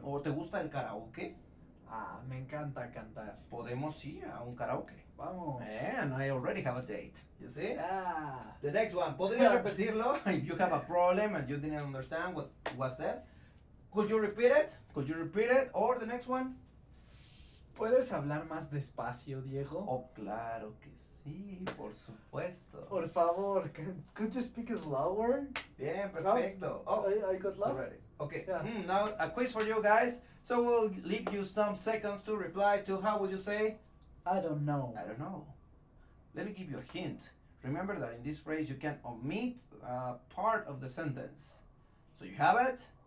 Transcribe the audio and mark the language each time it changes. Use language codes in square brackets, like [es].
[es] ¿O te gusta el karaoke? Me encanta cantar. Podemos ir a un karaoke. Vamos. [en] And I already have a date. You see? Ah. The next one. [es] ¿Podría repetirlo? [en] If you have a problem and you didn't understand what was said. Could you repeat it? Or the next one. [es] ¿Puedes hablar más despacio, Diego? Oh, claro que sí, por supuesto. Por favor, [en] could you speak slower? [es] Bien, perfecto. [en] Oh, I got lost. Already. Okay, Yeah. Now a quiz for you guys. So we'll leave you some seconds to reply to how would you say? I don't know. I don't know. Let me give you a hint. Remember that in this phrase you can omit part of the sentence. So you have it?